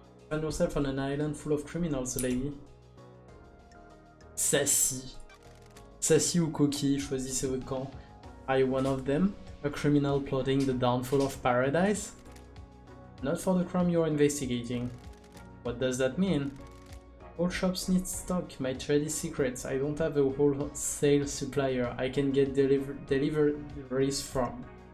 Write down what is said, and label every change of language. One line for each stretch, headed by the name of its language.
English: Find yourself on an island full of criminals, lady. Sassy.
French: Sassy ou coquille, choisissez votre camp.
English: Are you one of them? A criminal plotting the downfall of paradise? Not for the crime you're investigating. What does that mean? All shops need stock, my trade is secret. I don't have a wholesale supplier I can get deliveries from.